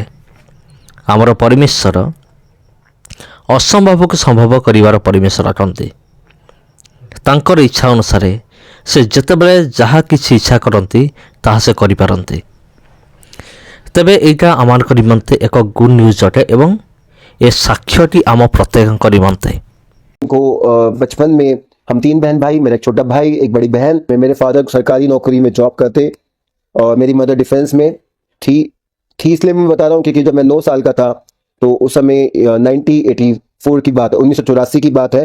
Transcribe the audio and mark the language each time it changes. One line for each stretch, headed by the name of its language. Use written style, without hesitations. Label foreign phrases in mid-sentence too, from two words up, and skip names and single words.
Odia: ଆମର ପରମେଶ୍ୱର ଅସମ୍ଭବକୁ ସମ୍ଭବ କରିବାର ପରମେଶ୍ୱର ଅଟନ୍ତି। ତାଙ୍କର ଇଚ୍ଛା ଅନୁସାରେ ସେ ଯେତେବେଳେ ଯାହା କିଛି ଇଚ୍ଛା କରନ୍ତି ତାହା ସେ କରିପାରନ୍ତି। ତେବେ ଏଇଟା ଆମମାନଙ୍କ ନିମନ୍ତେ ଏକ ଗୁଡ୍ ନ୍ୟୁଜ୍ ଅଟେ ଏବଂ ଏ ସାକ୍ଷ୍ୟଟି ଆମ ପ୍ରତ୍ୟେକଙ୍କ ନିମନ୍ତେ।
Hindi: को बचपन में हम 3 बहन भाई, मेरा एक छोटा भाई, एक बड़ी बहन। मेरे फादर सरकारी नौकरी में जॉब करते और मेरी मदर डिफेंस में थी। इसलिए मैं बता रहा हूँ क्योंकि जब मैं 9 साल का था तो उस समय 1984 की बात, 1984 की बात है।